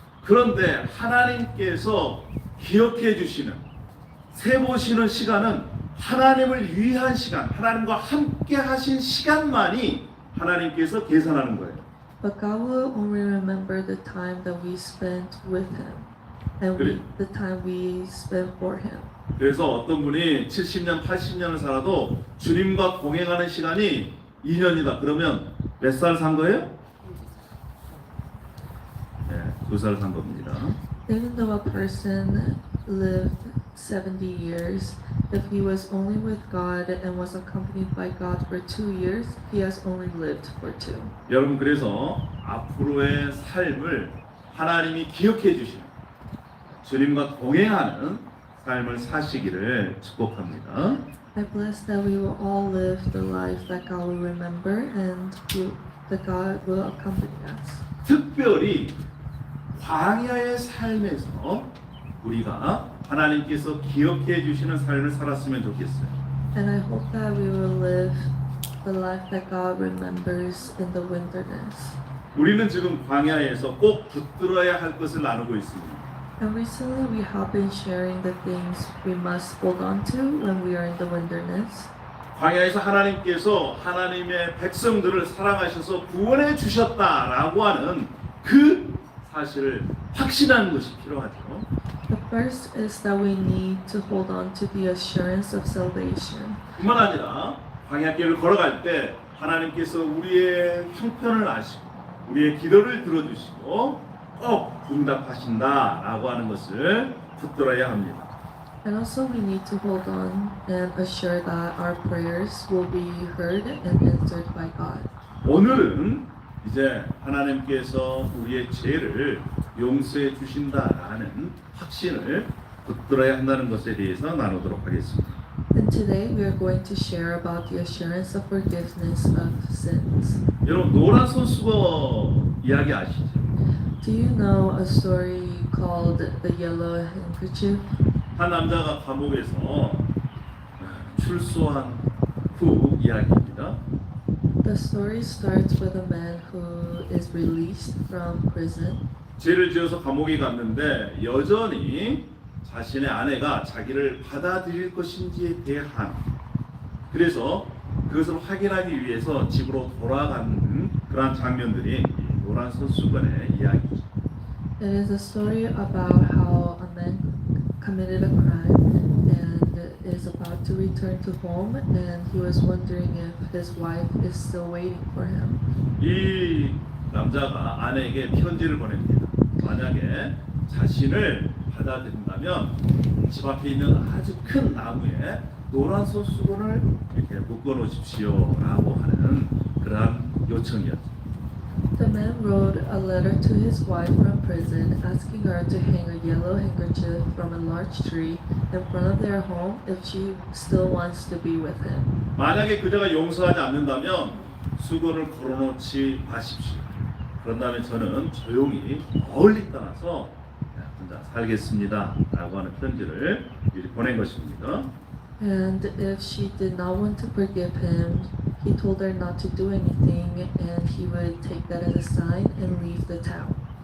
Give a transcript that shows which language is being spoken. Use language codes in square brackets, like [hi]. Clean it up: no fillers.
[ko] 그런데 하나님께서 기억해 주시는 세보시는 시간은 하나님을 위한 시간, 하나님과 함께 하신 시간만이 하나님께서 계산하는 거예요. [en] But God will only remember the time that we spent with Him. and [ko] 그래. [en] the time we spend for Him. [ko] 그래서 어떤 분이 70년, 80년을 살아도 주님과 동행하는 시간이 2년이다. 그러면 몇 살 산 거예요? 네, 2살 산 겁니다. [en] Even though a person lived 70 years, if he was only with God and was accompanied by God for 2 years, he has only lived for 2. [ko] 여러분 그래서 앞으로의 삶을 하나님이 기억해 주시는 주님과 동행하는 삶을 사시기를 축복합니다. [en] I bless that we will all live the life that God will remember and that God will accompany us. [ko] 특별히 광야의 삶에서 우리가 하나님께서 기억해 주시는 삶을 살았으면 좋겠어요. [en] And I hope that we will live the life that God remembers in the wilderness. [ko] 우리는 지금 광야에서 꼭 붙들어야 할 것을 나누고 있습니다. [en] And recently we have been sharing the things we must hold on to when we are in the wilderness. [ko] 광야에서 하나님께서 하나님의 백성들을 사랑하셔서 구원해 주셨다라고 하는 그 사실을 확신하는 것이 필요하죠. [en] The first is that we need to hold on to the assurance of salvation. [ko] 뿐만 아니라 광야길을 걸어갈 때 하나님께서 우리의 형편을 아시고 우리의 기도를 들어주시고 꼭 응답하신다라고 하는 것을 붙들어야 합니다. [en] And also we need to hold on and assure that our prayers will be heard and answered by God. [ko] 오늘은 이제 하나님께서 우리의 죄를 용서해 주신다라는 확신을 붙들어야 한다는 것에 대해서 나누도록 하겠습니다. [en] And today we are going to share about the assurance of forgiveness of sins. [ko] 여러분 노란 손수거 이야기 아시죠? [en] Do you know a story called The Yellow Handkerchief? [ko] 한 남자가 감옥에서 출소한 후 이야기입니다. [en] The story starts with a man who is released from prison. [ko] 죄를 지어서 감옥에 갔는데 여전히 자신의 아내가 자기를 받아들일 것인지에 대한 그래서 그것을 확인하기 위해서 집으로 돌아가는 그러한 장면들이 이 노란 손수건의 이야기죠. [en] It is a story about how a man committed a crime and is about to return to home, and he was wondering if his wife is still waiting for him. [ko] 이 남자가 아내에게 편지를 보냅니다. 만약에 자신을 받아들인다면 집 앞에 있는 아주 큰 나무에 노란 손수건을 이렇게 묶어 놓으십시오라고 하는 그러한 요청이었죠. [en] The man wrote a letter to his wife from prison asking her to hang a yellow handkerchief from a large tree in front of their home if she still wants to be with him. [ko] 만약에 그자가 용서하지 않는다면 수건을 걸어놓지 마십시오. 그런다면 저는 조용히 멀리 떠나서 혼자 살겠습니다라고 하는 편지를 미리 보낸 것입니다. [en] And if she did not want to forgive him, he told her not to do anything and he would take that as a sign and leave the town.